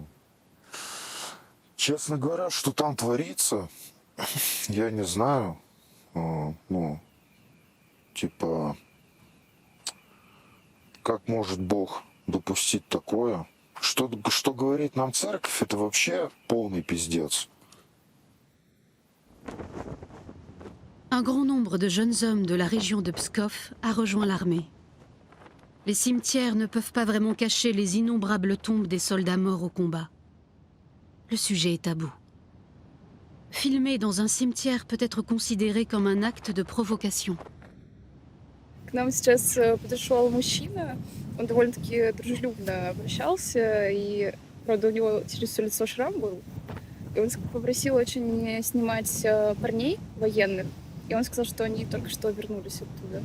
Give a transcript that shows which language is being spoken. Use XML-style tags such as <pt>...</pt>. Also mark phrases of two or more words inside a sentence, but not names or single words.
<ru>Честно говоря, что там творится, я не знаю. Ну, типа, как может Бог допустить такое? Что говорит нам церковь, это вообще полный пиздец.</ru> <fr>Un grand nombre de jeunes hommes de la région de Pskov a rejoint l'armée. Les cimetières ne peuvent pas vraiment cacher les innombrables tombes des soldats morts au combat. Le sujet est tabou. Filmer dans un cimetière peut être considéré comme un acte de provocation.</fr> <ru>К нам сейчас подошел мужчина, он довольно-таки дружелюбно обращался, и, правда, у него через все лицо шрам был. И он попросил очень не снимать парней военных, и он сказал, что они только что вернулись оттуда.</ru>